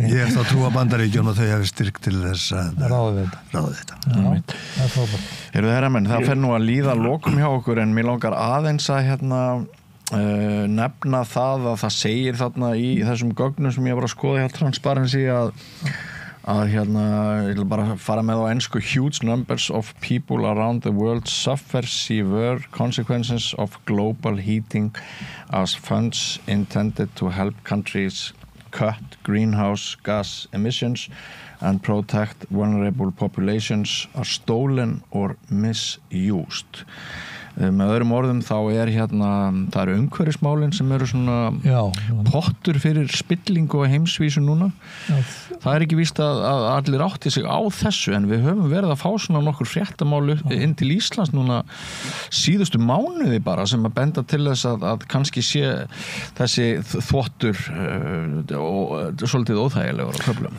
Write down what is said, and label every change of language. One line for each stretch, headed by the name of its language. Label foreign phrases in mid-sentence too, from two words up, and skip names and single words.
Icelandic: Ég hef þá trú að Bandaríkjunum og þau hefur styrkt til þess að ráða þetta. Það er frábært. Heyrðu herramenn, það fer nú að líða lokum hjá okkur en mér langar aðeins að nefna það að það segir þarna í þessum gögnum sem ég var að skoða hjá Transparency að ég vil bara fara með á ensku
English: huge numbers of people around the world suffer severe consequences of global heating as funds intended to help countries cut greenhouse gas emissions and protect vulnerable populations are stolen or misused.
Icelandic: Með öðrum orðum þá er það eru umhverfismálin sem eru svona pottur fyrir spillingu og heimsvísu núna. Það er ekki víst að allir átti sig á þessu en við höfum verið að fá svona nokkur fréttamálu inn til Íslands núna síðustu mánuði bara sem að benda til þess að kannski sé þessi þvottur svolítið óþægilegur á köflum.